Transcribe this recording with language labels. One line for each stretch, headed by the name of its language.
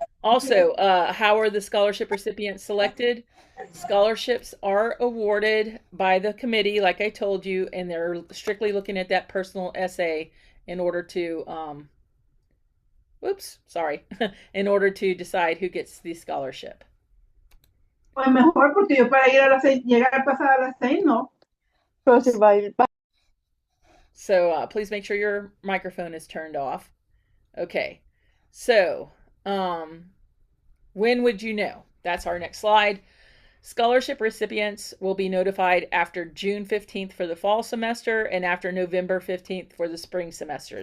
English: Also, how are the scholarship recipients selected? Scholarships are awarded by the committee, like I told you, and they're strictly looking at that personal essay in order to, in order to decide who gets the scholarship.
Spanish: Pues mejor, porque yo para ir a las 6, llegar pasada a las 6, no. Pero si va a ir.
English: So please make sure your microphone is turned off. Okay. So, when would you know? That's our next slide. Scholarship recipients will be notified after June 15th for the fall semester and after November 15th for the spring semester.